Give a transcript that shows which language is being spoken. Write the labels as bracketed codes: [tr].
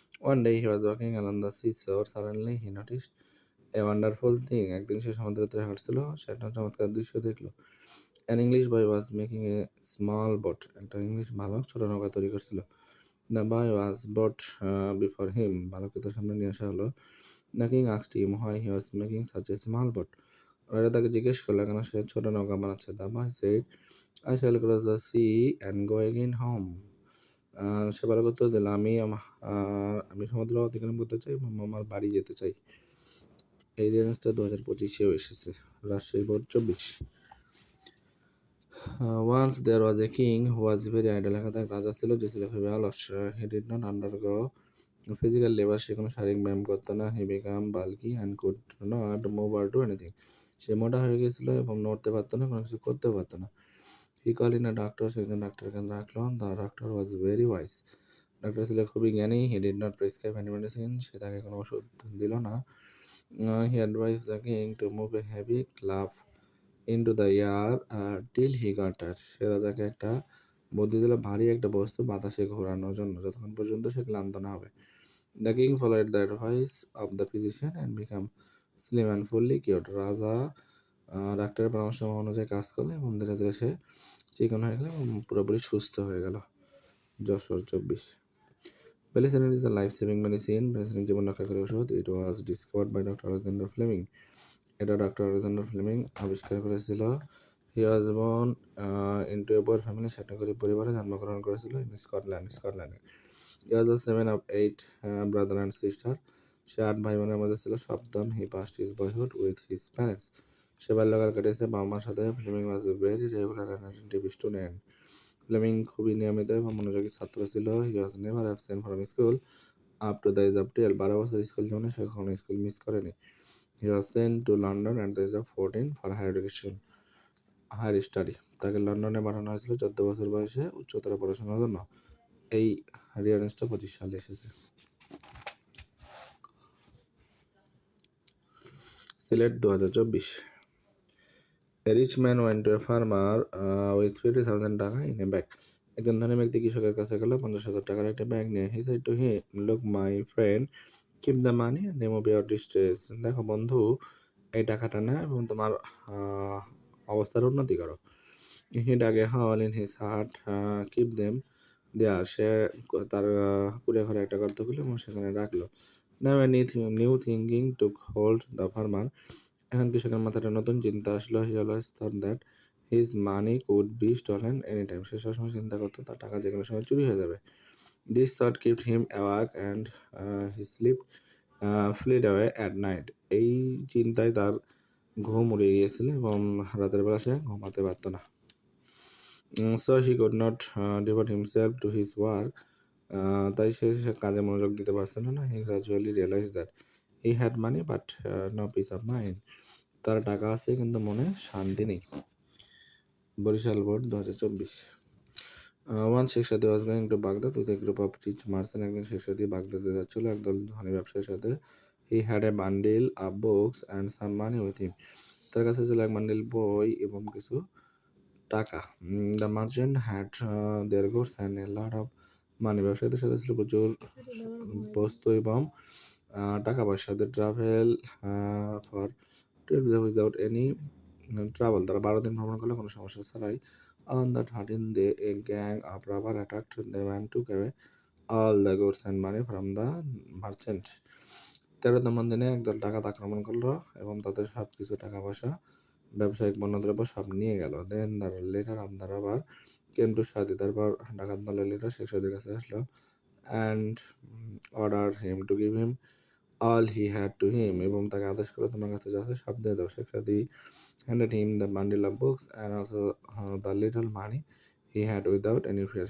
[en] One day he was walking along the seashore. Suddenly he noticed a wonderful thing. [bn] একদিন সে সমুদ্রের তীরে হাঁটছিল, সে একটা চমৎকার দৃশ্য দেখলো। [en] An English boy was making a small boat. [bn] একটা ইংলিশ বালক ছোট নৌকা তৈরি করছিল। [en] The boy was brought before him. [bn] বালককে তার সামনে নিয়ে আসা হলো। [en] The king asked him why he was making such a small boat. [bn] রাজা তাকে জিজ্ঞেস করলো কেন সে ছোট নৌকা বানাচ্ছে। [en] The boy said, I shall cross the sea and go again home. [bn] সে বালক উত্তর দিল, আমি সমুদ্র অতিক্রম করতে চাই এবং আমার বাড়ি যেতে চাই। এই রেঞ্জটা 2025-এও এসেছে। Rajshahi board 24। [en] Once there was a king who was very idle. [bn] এক রাজা ছিল যে ছিল খুবই অলস। [en] He did not undergo physical labor. [bn] সে কোনো শারীরিক ব্যায়াম করতো না। [en] He became bulky and could not move or do anything. [bn] সে মোটা হয়ে গেছিল এবং নড়তে পারতো না, কোনো কিছু করতেও পারতো না। [en] He called in a doctor. [bn] সে একজন ডাক্তারকে রাখলো। [en] The doctor was very wise. [bn] Doctor ছিল খুবই জ্ঞানী। [en] He did not prescribe any medicine. [bn] সে তাকে কোনো ওষুধ দিল না। [en] He advised the king to move a heavy club into the air till he got tired. [bn] সে রাজাকে একটা বুদ্ধি দিল ভারী একটা বস্তু বাতাসে ঘোরানোর জন্য যতক্ষণ পর্যন্ত সে ক্লান্ত না হবে। [en] The king followed the advice of the physician and became slim and fully cured. [bn] রাজা ডাক্তারের পরামর্শ অনুযায়ী কাজ করলো এবং ধীরে ধীরে সে চিকন হয়ে গেল এবং পুরোপুরি সুস্থ হয়ে গেল। Jessore 24। [en] Penicillin is a life-saving medicine. [bn] Penicillin জীবন রক্ষাকারী ওষুধ। [en] It was discovered by Dr. Alexander Fleming. [bn] এটা ডক্টর আলেকজান্ডার ফ্লেমিং আবিষ্কার করেছিল। [en] He was born into a poor family. [bn] সে একটা গরিব পরিবারে জন্মগ্রহণ করেছিল [en] in [bn] স্কটল্যান্ডে। [en] He was the seventh of eight brother and sister. [bn] সে 8 ভাই বোনের মধ্যে ছিল সপ্তম। [en] He passed his boyhood with his parents. [bn] সে বাল্যকাল কেটেছে বাবা মার সাথে। [en] Fleming was a very regular and attentive student. [bn] Fleming খুবই নিয়মিত এবং মনোযোগী ছাত্র ছিল। [en] He was never absent from school up to the age of 12. [bn] 12 বছর স্কুল জীবনে সে কখনো স্কুল মিস করেনি। [en] He was sent to London at the age of 14 for higher study. [bn] তাকে লন্ডনে পাঠানো হয়েছিল 14 বছর বয়সে উচ্চতর পড়াশোনার জন্য। এই রেফারেন্সটা 25 সালে এসেছে। Sylhet 2024। [en] A rich man went to a farmer with 50,000 taka in a bag. [bn] একজন ধনী ব্যক্তি কৃষকের কাছে গেল 50,000 টাকার একটা ব্যাগ নিয়ে। [en] He said to him, look my friend, keep the money and remove your distress. [bn] দেখো বন্ধু, এই টাকাটা না এবং তোমার অবস্থার উন্নতি করো। [en] He dug a hole in his heart, keep them there. [bn] সে তার কুড়ে ঘরে একটা গর্ত খুলে এবং সেখানে রাখলো। [en] Now a new thinking took hold the farmer. [bn] এখন কৃষকের মাথায় নতুন চিন্তা আসলো। [en] He always thought that his money could be stolen anytime. [bn] সে সবসময় চিন্তা করতো তার টাকা যে কোনো সময় চুরি হয়ে যাবে। [en] This thought kept him awake and he fled away at night. [bn] এই চিন্তায় তার ঘুম উড়ে গিয়েছিল এবং রাতের বেলা সে ঘুমাতে পারত না। [en] So he could not devote himself to his work. [bn] তাই সে কাজে মনোযোগ দিতে পারছিল না। [en] He gradually realized that he had money but no peace of mind. [bn] তার টাকা আছে কিন্তু মনে শান্তি নেই। Barishal board 2024। [en] One Sheikh Shadi was going to Baghdad with a group of rich merchants. [bn] একদিন শেখ সাদি বাগদাদে যাচ্ছিল একদল ধনী ব্যবসায়ীর সাথে। [en] He had a bundle of books and some money with him. [bn] তার কাছে ছিল এক বান্ডিল বই এবং কিছু টাকা। [en] The merchant had their goods and a lot of money. [bn] ব্যবসায়ীদের সাথে ছিল প্রচুর বস্তু এবং টাকা পয়সা। [en] They travel for 12 days without any [bn] travel, তারা 12 দিন ভ্রমণ করলো কোনো সমস্যা ছাড়াই। [en] On the 13th day, a gang of robbers attacked them and took away all the goods and money from the merchant. [bn] 13তম দিনে একদল ডাকাত আক্রমণ করলো এবং তাদের সব কিছু টাকা পয়সা, ব্যবসায়িক পণ্যদ্রব্য সব নিয়ে গেল। [en] Then the leader of the robber came to Shadi, [bn] তারপর ডাকাত দলের লিডার শেখ সাদির কাছে আসলো [en] and ordered him to give him all he had to him, [bn] এবং তাকে আদেশ করলো তোমার কাছে যা আছে সব দিয়ে দাও। [en] Sheikh Saadi handed him the bundle of books and also the little money he had without any fear.